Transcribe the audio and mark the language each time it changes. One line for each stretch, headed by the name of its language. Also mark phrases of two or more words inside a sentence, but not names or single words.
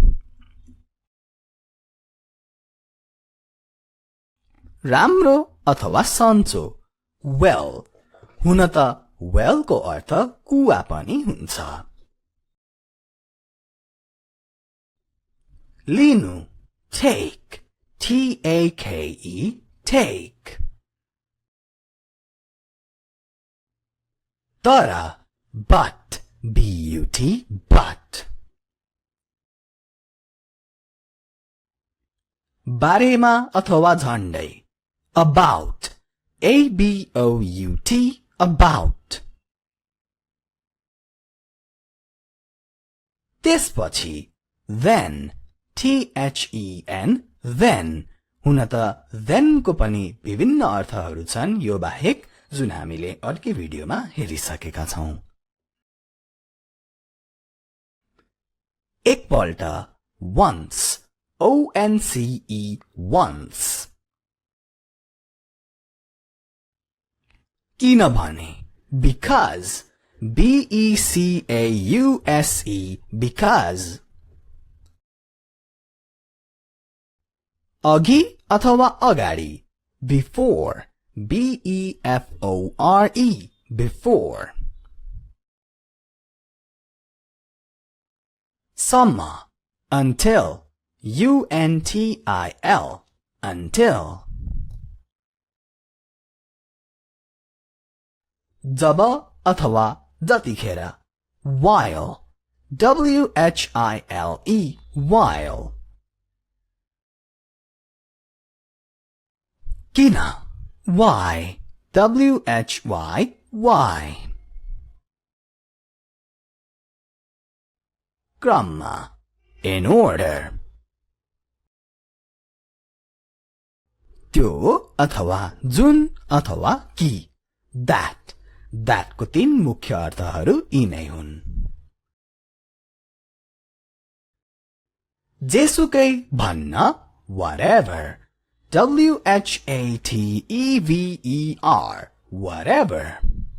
Nepali: राम्रो अथवा सन्चो well हुन त well को अर्थ कुवा पनि हुन्छ लिनु
English: take T-A-K-E take
Nepali: तर
English: but B-U-T but
Nepali: बारेमा अथवा झण्डै
English: about A-B-O-U-T about
Nepali: त्यसपछि
English: then T-H-E-N then
Nepali: हुन त then को पनि विभिन्न अर्थहरू छन् यो बाहेक जुन हामीले अर्कै भिडियोमा हेरिसकेका छौं एकपल्ट
English: once O-N-C-E once
Nepali: किनभने
English: because B-E-C-A-U-S-E because
Nepali: अघि अथवा अगाडि
English: before B-E-F-O-R-E before
Nepali: सम्म
English: until U-N-T-I-L until
Nepali: जब अथवा जतिखेर
English: while W-H-I-L-E while
Nepali: किन
English: why WHY
Nepali: क्रममा
English: in order
Nepali: त्यो अथवा जुन अथवा कि that को तीन मुख्य अर्थहरू यी नै हुन् जेसुकै भन्न
English: whatever WHATEVER whatever